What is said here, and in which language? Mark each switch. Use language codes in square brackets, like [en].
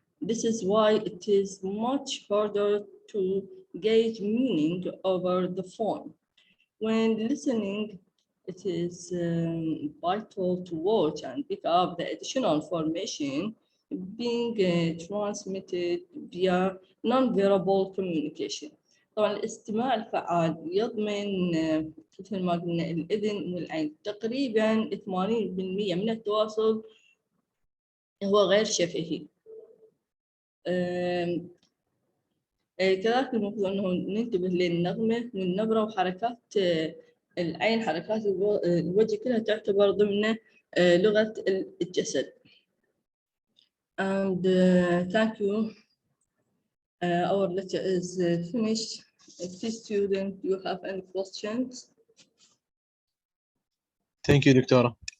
[en] This is why it is much harder to gauge meaning over the phone. When listening, it is vital to watch and pick up the additional information being transmitted via non-verbal communication. [ar] طبعا الاستماع الفعال يضمن مثل ما قلنا الإذن والعين. تقريبا 80% من التواصل هو غير شفهي. كذلك المفروض أنه ننتبه للنغمة والنبرة وحركات العين، حركات الوجه كلها تعتبر ضمن لغة الجسد. [en] And thank you. Our lecture is finished. Please, students, do you have any questions? Thank you, دكتورة.